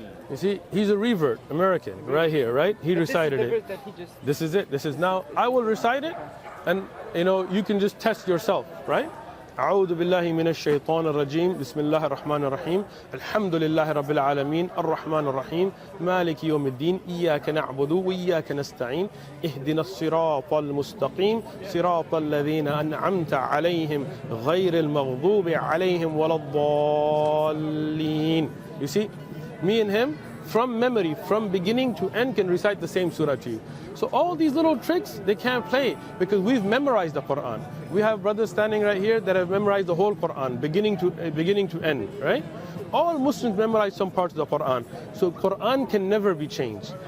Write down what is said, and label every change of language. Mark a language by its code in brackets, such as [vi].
[en] You see, he's a revert, American, right here, right? He recited it. This is it. This is now. I will recite it, and you can just test yourself, right? [ar] أعوذ بالله من الشيطان الرجيم بسم الله الرحمن الرحيم الحمد لله رب العالمين الرحمن الرحيم مالك يوم الدين إياك نعبد وإياك نستعين اهدنا الصراط المستقيم صراط الذين أنعمت عليهم غير المغضوب عليهم ولا الضالين. [en] You see, me and him, from memory, from beginning to end, can recite the same surah to you. So all these little tricks, they can't play because we've memorized the Quran. We have brothers standing right here that have memorized the whole Quran, beginning to end, right? All Muslims memorize some parts of the Quran. So Quran can never be changed.